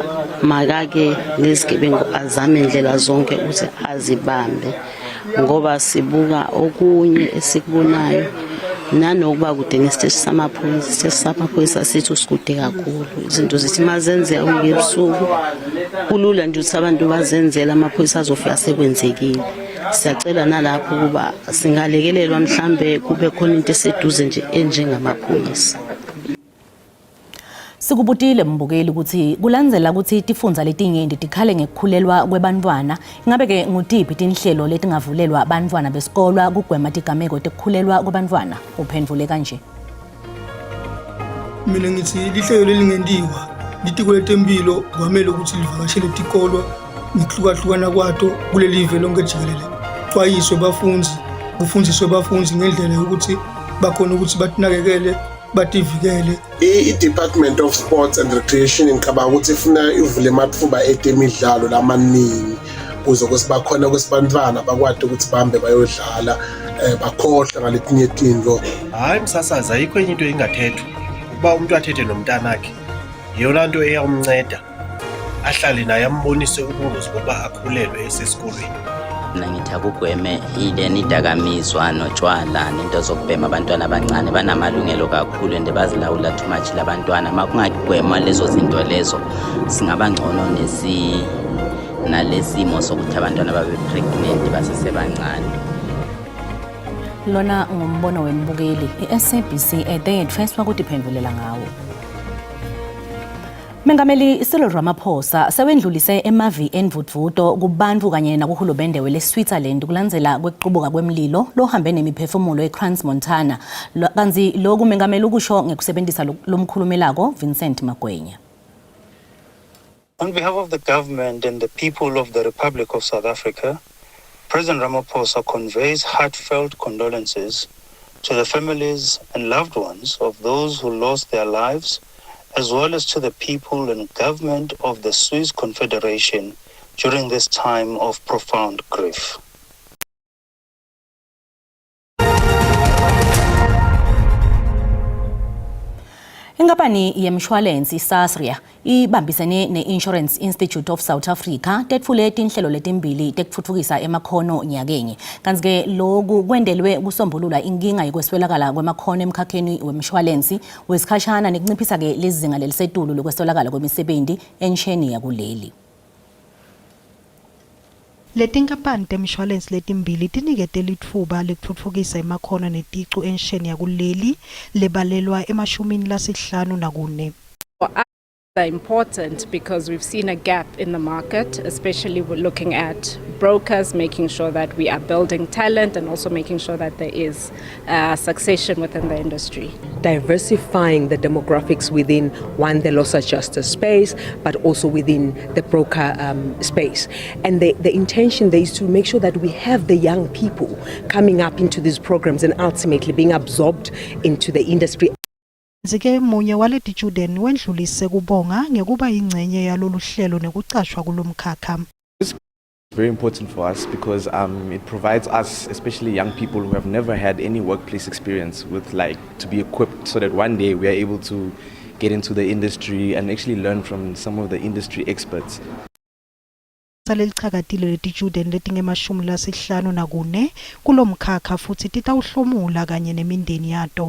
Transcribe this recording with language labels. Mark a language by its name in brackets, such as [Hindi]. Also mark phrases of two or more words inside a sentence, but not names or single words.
[Zulu] makake nezigebengu azame indlela zonke ukuthi azibambe ngoba sibuka okunye esikubonayo nanokuba kude nesiteshi samaphoyisa sethu sikude kakhulu izinto zithi mazenzeka ngebusuku kulula nje ukuthi abantu bazenzela amaphoyisa azofika sekwenzekile siyacela nalapho ukuba singalekelelwa mhlambe kube khona into eseduze nje enjengamaphoyisa [Swati] Sikubutile mbukeli ukuthi kulandzela ukuthi tifundza letinyenti tikhale ngekukhulelwa kwebantwana ingabe ke ngutiphi tinhlelo letingavulelwa abantwana besikolwa kugwema tigameko tekukhulelwa kwabantwana uphendvule kanje mina ngithi lihlelo lelingentiwa litiko letempilo kwamele ukuthi livakashele tikolwa ngihlukahlukana kwato kuleli live lonke jikelele xwayiswe bafundzi kufundiswe bafundzi ngendlela yokuthi bakhona ukuthi batinakekele bativikele i- [English] Department of Sports and Recreation [Swati] ngicabanga ukuthi ifuna ivule amathuba etemidlalo lamaningi kuze kwesibakhona kwesibantwana bakwade ukuthi bahambe bayodlala bakhohle ngaletinye izinto [Xhosa] hayi msasaza ayikho enye into engathethwa kuba umuntu athethe nomntana wakhe yona into eyamnceda ahlale naye ambonise ubungozi boba akhulelwe esesikolweni [Zulu] nangithi akugweme ileni idakamizwa notshwala nento zokubhema abantwana abancane banamalungelo kakhulu ende bazilawula [English] too much [Zulu] labantwana makungagwema lezo zinto lezo singaba ngcono nalesimo sokuthi abantwana babe pregnant basesebancane [Swati] lona ngumbono wembukeli iSABC eThe First wakutiphendulela ngawo Mengameli Cyril Ramaphosa sewendlulise emavi envutvuto kubantfu kanye nakuhulumende weleSwitzerland kulandzela kwekuqubuka kwemlilo lohambe nemiphefumulo eCrans-Montana kanzi lokhu mengameli ukusho ngekusebenzisa lomkhulumelako Vincent Magwenya [English] On behalf of the government and the people of the Republic of South Africa, President Ramaphosa conveys heartfelt condolences to the families and loved ones of those who lost their lives, as well as to the people and government of the Swiss Confederation during this time of profound grief. [Swati] Inkampani yemshwalensi Sasria ibambisene ne-Insurance Institute of South Africa tetfule tinhlelo letimbili tekutfutfukisa emakhono nyakenye kanti ke lokhu kwendelwe kusombulula inkinga yokweswelakala kwemakhono emkhakheni wemshwalensi wesikhashana nekunciphisa ke lezinga lelisetulu lokweswelakala kwemisebenzi ensheni yakuleli Letinkampani temshwalensi letimbili tinikete litfuba lekutfutfukisa emakhono neticu ensheni yakuleli lebalelwa emashumini lasihlanu nakune. [English] They're important because we've seen a gap in the market, especially we're looking at brokers, making sure that we are building talent and also making sure that there is succession within the industry. diversifying the demographics within, one, the loss adjuster space, but also within the broker space. And the intention there is to make sure that we have the young people coming up into these programs and ultimately being absorbed into the industry. [Swati] Zike munye waleti student wendlulise kubonga ngekuba ingcenye yalolu hlelo nekucashwa kulomkhakha. [English] Very important for us because it provides us, especially young people who have never had any workplace experience, with to be equipped so that one day we are able to get into the industry and actually learn from some of the industry experts. [Swati] Salichakatile leti student letingemashumi lasihlanu nakune kulomkhakha futhi titawuhlomula kanye nemindeni yato.